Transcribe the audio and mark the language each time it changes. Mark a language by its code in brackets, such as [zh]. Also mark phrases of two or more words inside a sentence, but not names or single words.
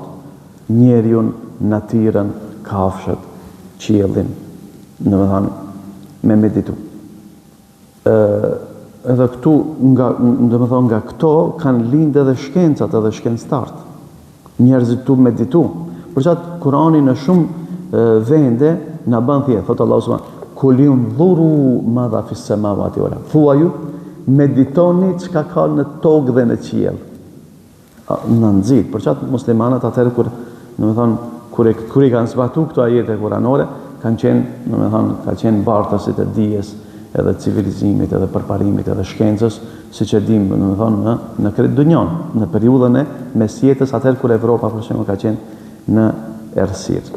[sq] Njeriun, natyrën, kafshët, qiellin, me meditu. Edhe këtu nga këto kanë lindë edhe shkencat edhe shkencëtarët. Njerëzit tu meditu. Për çat Kurani në shumë vende na bën thjesht, thot Allahu [ar] سبحانه قل انظروا ماذا في السماوات والأرض. [sq] Thuaju, meditoni çka ka në tokë dhe në qiell. Në nxit, për çat muslimanët atëherë kur i kanë zbatuar këto ajete kuranore, kanë qenë, ka qenë bartësit e dijes, edhe civilizimit, edhe përparimit, edhe shkencës, siç e dim, në këtë dunjon, në periudhën e mesjetës, atëherë kur Evropa për shembull ka qenë në errësirë.